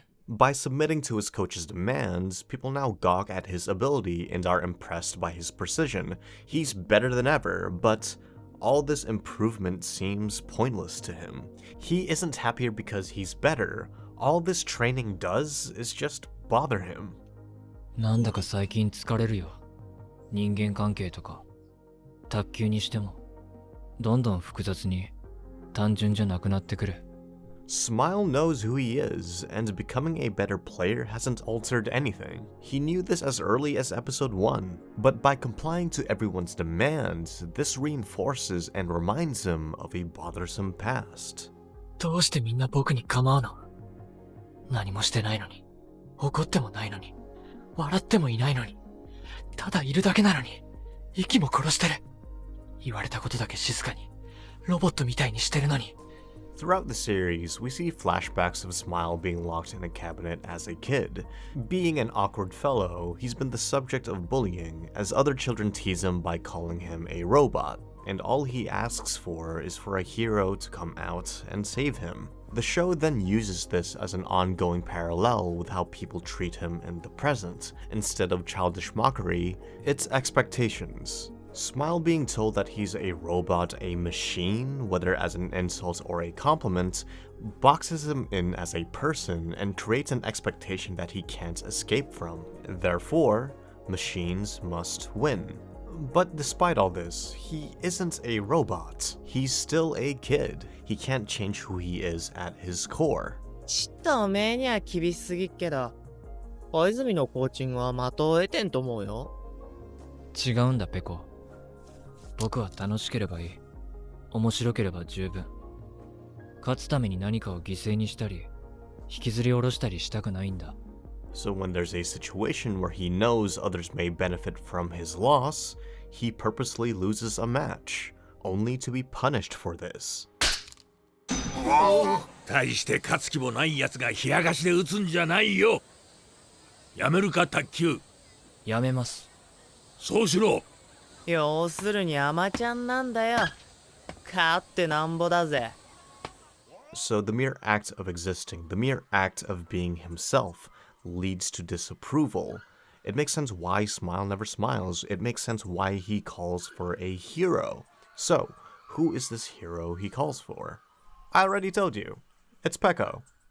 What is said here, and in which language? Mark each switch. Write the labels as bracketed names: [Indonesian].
[English] By submitting to his coach's demands, people now gawk at his ability and are impressed by his precision. He's better than ever, but all this improvement seems pointless to him. He isn't happier because he's better. All this training does is just bother him. [Japanese] なんだか最近疲れるよ。人間関係とか。卓球にしても。どんどん複雑に、単純じゃなくなってくる。 [English] Smile knows who he is, and becoming a better player hasn't altered anything. He knew this as early as episode 1, but by complying to everyone's demands, this reinforces and reminds him of a bothersome past. [Japanese] どうしてみんな僕に構うの？何もしてないのに、怒ってもないのに、笑ってもいないのに、ただいるだけなのに、息も殺してる。言われたことだけ静かにロボットみたいにしてるのに。 [English] Throughout the series, we see flashbacks of Smile being locked in a cabinet as a kid. Being an awkward fellow, he's been the subject of bullying, as other children tease him by calling him a robot, and all he asks for is for a hero to come out and save him. The show then uses this as an ongoing parallel with how people treat him in the present. Instead of childish mockery, it's expectations. Smile being told that he's a robot, a machine, whether as an insult or a compliment, boxes him in as a person and creates an expectation that he can't escape from. Therefore, machines must win. But despite all this, he isn't a robot. He's still a kid. He can't change who he is at his core. [Japanese] ちったおめえには厳しすぎっけど、小泉のコーチングは的を得てんと思うよ。違うんだペコ。僕は楽しければいい。面白ければ十分。勝つために何かを犠牲にしたり、引きずり下ろしたりしたくないんだ。 [English] So when there's a situation where he knows others may benefit from his loss, he purposely loses a match, only to be punished for this. [Japanese] 大して勝つ気もないやつが冷やかしで打つんじゃないよ。やめるか卓球。やめます。そうしろ。要するにアマちゃんなんだよ。勝ってなんぼだぜ。 [English] So the mere act of existing, the mere act of being himself, leads to disapproval. It makes sense why Smile never smiles. It makes sense why he calls for a hero. So, who is this hero he calls for? I already told you. It's Peko.